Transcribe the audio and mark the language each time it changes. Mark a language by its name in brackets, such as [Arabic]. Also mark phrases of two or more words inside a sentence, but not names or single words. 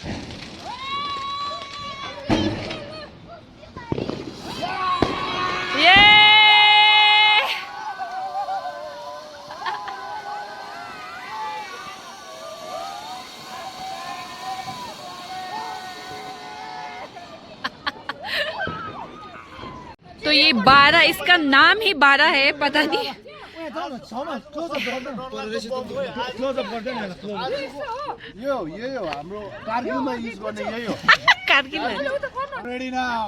[Hindi] ये तो ये 12, इसका नाम ही 12 है, पता नहीं। [Nepali] यो हाम्रो कारगिलमा युज गर्ने यही हो। [Hindi] कारगिल है। [English] ready now